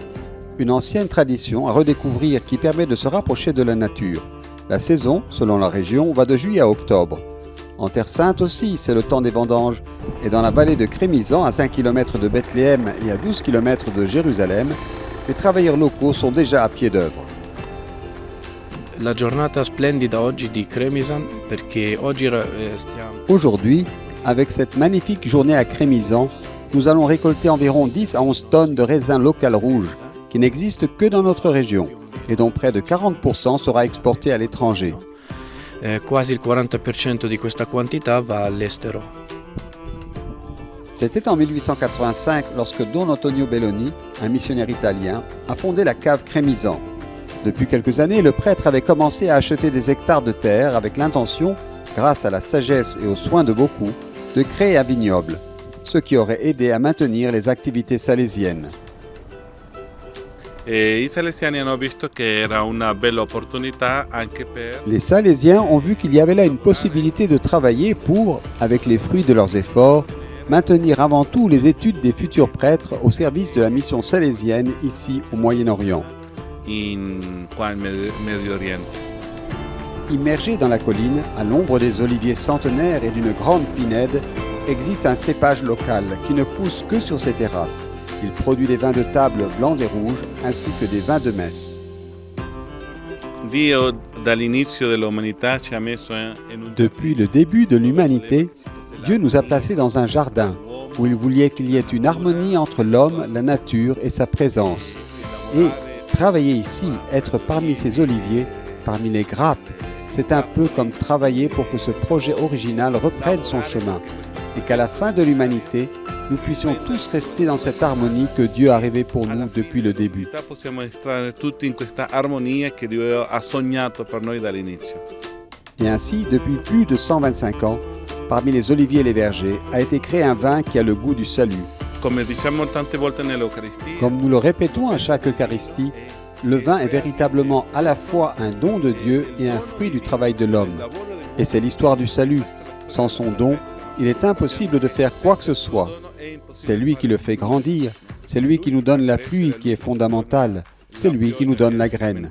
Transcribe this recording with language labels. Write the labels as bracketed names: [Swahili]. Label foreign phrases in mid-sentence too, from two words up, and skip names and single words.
[French] Une ancienne tradition à redécouvrir qui permet de se rapprocher de la nature. La saison, selon la région, va de juillet à octobre. En Terre Sainte aussi, c'est le temps des vendanges et Et dans la vallée de Crémisan, à 5 km de Bethléem et à 12 km de Jérusalem, les travailleurs locaux sont déjà à pied d'œuvre. [Italian] La giornata splendida oggi di Cremisan perché oggi stiamo... [French] Aujourd'hui, avec cette magnifique journée à Crémisan, nous allons récolter environ 10 à 11 tonnes de raisins local rouges qui n'existent que dans notre région et dont près de 40% sera exporté à l'étranger. [Italian] Quasi il 40% di questa quantità va all'estero. [French] C'était en 1885 lorsque Don Antonio Belloni, un missionnaire italien, a fondé la cave Crémisan. Depuis quelques années, le prêtre avait commencé à acheter des hectares de terre avec l'intention, grâce à la sagesse et aux soins de beaucoup, de créer un vignoble, ce qui aurait aidé à maintenir les activités salésiennes. [Italian] I salesiani hanno visto che era una bella opportunità anche per... [French] Les Salésiens ont vu qu'il y avait là une possibilité de travailler pour, avec les fruits de leurs efforts, maintenir avant tout les études des futurs prêtres au service de la mission salésienne ici au Moyen-Orient. [Italian] Qua in Medio Oriente. [French] Immergé dans la colline, à l'ombre des oliviers centenaires et d'une grande pinède, existe un cépage local qui ne pousse que sur ces terrasses. Il produit des vins de table blancs et rouges ainsi que des vins de messe. [Italian] Dio dall'inizio dell'umanità ci ha messo in un... [French] Depuis le début de l'humanité, Dieu nous a placés dans un jardin où il voulait qu'il y ait une harmonie entre l'homme, la nature et sa présence. Et travailler ici, être parmi ces oliviers, parmi les grappes, c'est un peu comme travailler pour que ce projet original reprenne son chemin et qu'à la fin de l'humanité, nous puissions tous rester dans cette harmonie que Dieu a rêvée pour nous depuis le début. [Italian] Possiamo entrare tutti in questa armonia che Dio ha sognato per noi dall'inizio. [French] Et ainsi, depuis plus de 125 ans, parmi les oliviers et les vergers, a été créé un vin qui a le goût du salut. [Italian] Come diciamo tante volte nell'Eucaristia, [French] Comme nous le répétons à chaque Eucharistie, le vin est véritablement à la fois un don de Dieu et un fruit du travail de l'homme. Et c'est l'histoire du salut. Sans son don, il est impossible de faire quoi que ce soit. C'est lui qui le fait grandir, c'est lui qui nous donne la pluie qui est fondamentale, c'est lui qui nous donne la graine.